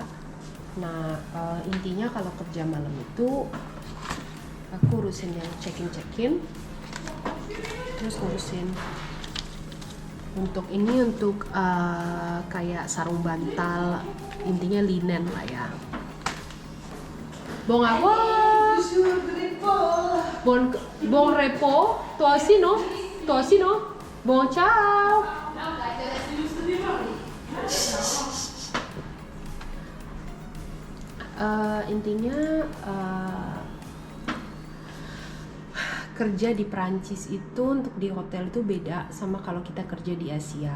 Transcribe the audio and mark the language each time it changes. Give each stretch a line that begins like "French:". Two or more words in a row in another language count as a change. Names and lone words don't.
Indonesian: Nah intinya kalau kerja malam itu aku urusin yang check-in, terus ngurusin untuk kayak sarung bantal, intinya linen lah ya.
French: Bon avoir, bon repos, toi aussi non, bon ciao.
Indonesian: Intinya kerja di Perancis itu untuk di hotel itu beda sama kalau kita kerja di Asia.